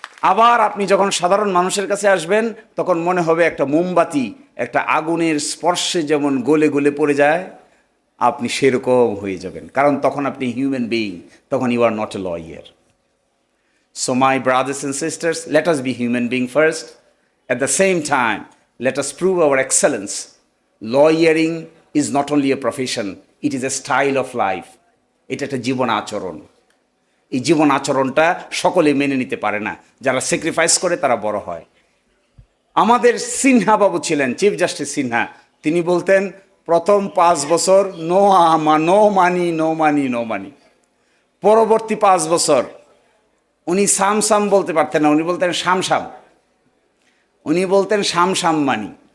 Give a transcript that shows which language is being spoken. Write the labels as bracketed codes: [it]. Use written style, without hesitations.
[bn] আবার আপনি যখন সাধারণ মানুষের কাছে আসবেন তখন মনে হবে একটা মোমবাতি একটা আগুনের স্পর্শে যেমন গলে গলে পড়ে যায়, আপনি সেরকম হয়ে যাবেন, কারণ তখন আপনি হিউম্যান বিইং, তখন [en] You are not a lawyer. So my brothers and sisters, let us be human being first, at the same time let us prove our excellence. Lawyering is not only a profession, it is a style of life. [bn] এটা একটা জীবন আচরণ। এই জীবন আচরণটা সকলে মেনে নিতে পারে না, যারা স্যাক্রিফাইস করে তারা বড় হয়। আমাদের সিনহা বাবু ছিলেন, চিফ জাস্টিস সিনহা, তিনি বলতেন প্রথম 5 বছর [en] no money, [bn] পরবর্তী 5 বছর উনি সাম বলতে পারতেন না, উনি বলতেন শাম, উনি বলতেন শাম মানি।